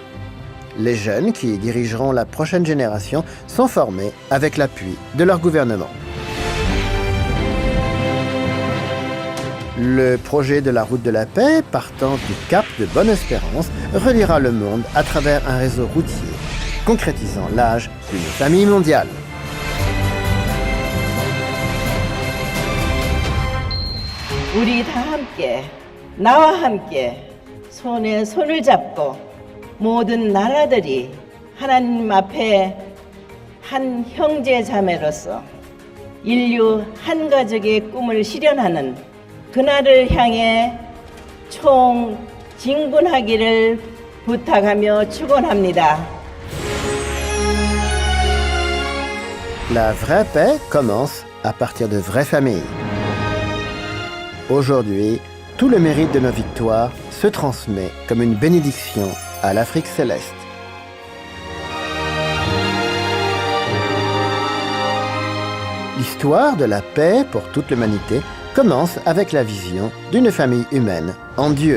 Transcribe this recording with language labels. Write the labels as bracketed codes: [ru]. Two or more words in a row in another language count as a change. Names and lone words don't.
[fr] Les jeunes qui dirigeront la prochaine génération sont formés avec l'appui de leur gouvernement. Le projet de la route de la paix, partant du Cap de Bonne-Espérance, reliera le monde à travers un réseau routier, concrétisant l'âge d'une famille mondiale. [ko] 우리 다 함께 나와 함께 손에 손을 잡고 모든 나라들이 하나님 앞에 한 형제 자매로서 인류 한 가족의 꿈을 실현하는 그날을 향해 총진군하기를 부탁하며 축원합니다. [fr] La vraie paix commence à partir de vraies familles. Aujourd'hui, tout le mérite de nos victoires se transmet comme une bénédiction à l'Afrique céleste. L'histoire de la paix pour toute l'humanité commence avec la vision d'une famille humaine en Dieu.